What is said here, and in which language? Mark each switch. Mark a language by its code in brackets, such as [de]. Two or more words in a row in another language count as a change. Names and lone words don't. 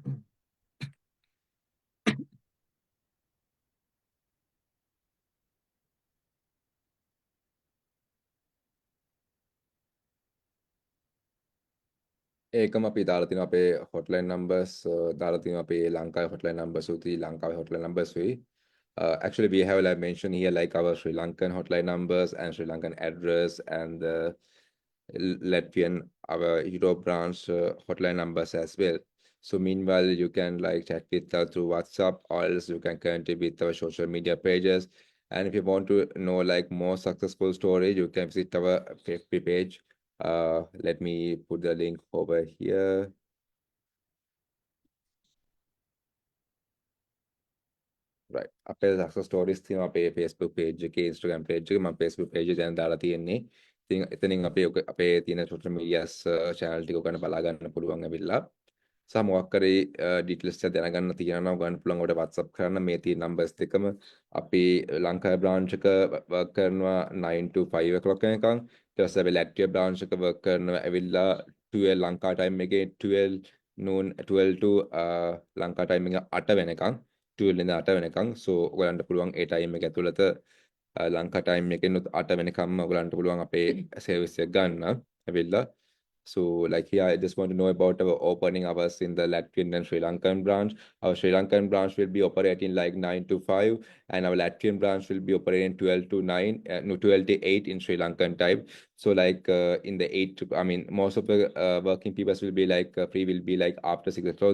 [si] ඒකම අපි දාලා තියෙනවා අපේ [en] hotline numbers [si] දාලා තියෙනවා අපේ ලංකාවේ [en] hotline numbers [si] උති ලංකාවේ [en] hotline numbers [si] වෙයි. [en] Actually we have like mentioned here like our Sri Lankan hotline numbers and Sri Lankan address and the Latvian our Europe branch hotline numbers as well. So meanwhile you can like chat with us through WhatsApp or else you can connect with our social media pages. And if you want to know like more successful stories, you can visit our FB page. Let me put the link over here. Right. [si] අපේ [en] success stories [si] තියෙනවා අපේ Facebook page එකේ Instagram page එකේ මම Facebook page එක දැන් දාලා තියෙන්නේ. ඉතින් එතනින් අපේ තියෙන [en] social medias channel [si] ටික ඔයගොල්ලෝ බලා ගන්න පුළුවන් ඇවිල්ලා. සහ මොකක් කරේ details එක දැනගන්න තියෙනවා ගන්න පුළුවන් ඔයාලට WhatsApp කරන්න මේ තියෙන numbers දෙකම අපි ලංකාවේ branch එක work කරනවා 9 to 5 o'clock වෙනකන්. ඊට පස්සේ අපි Latvia branch එක work කරනවා ඇවිල්ලා 12 ලංකා time එකේ 12 noon 12 to ලංකා time එක 8 වෙනකන් 12 ඉඳන් 8 වෙනකන්. So ඔයගලන්ට පුළුවන් ඒ time එක ඇතුළත ලංකා time එකෙන් 8 වෙනකම්ම ඔයගලන්ට පුළුවන් අපේ service එක ගන්න ඇවිල්ලා. [en] So like here, I just want to know about our opening hours in the Latvian and Sri Lankan branch. Our Sri Lankan branch will be operating like 9 to 5 and our Latvian branch will be operating 12 to 9, no 12 to 8 in Sri Lankan time. So like in the 8, I mean, most of the working people will be like free will be like after 6 o'clock.